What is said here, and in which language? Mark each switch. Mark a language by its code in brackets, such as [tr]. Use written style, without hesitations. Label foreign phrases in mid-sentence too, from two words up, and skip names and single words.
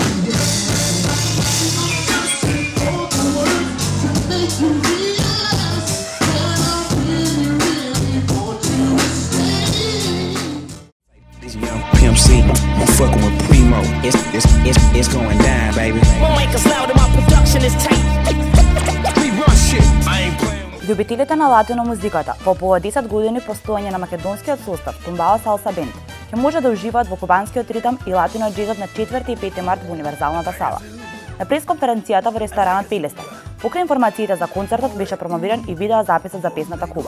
[en] Just all the work to make you realize that I really, really want you to stay. This young Pimp C, I'm fucking with Primo. It's going down, baby. Won't make us loud, my production is tight. We run shit. I ain't playing with. [mk] Љубителите на латино музиката во по 10 години постоење на македонскиот состав Туmbao Salsa Band ќе може да уживаат во кубанскиот ритам и латино џезот на 4 и 5 март во Универзалната сала. На пресконференцијата во ресторанот Пелеста, покрај информациите за концертот беше промовиран и видеозаписот за песната Куба.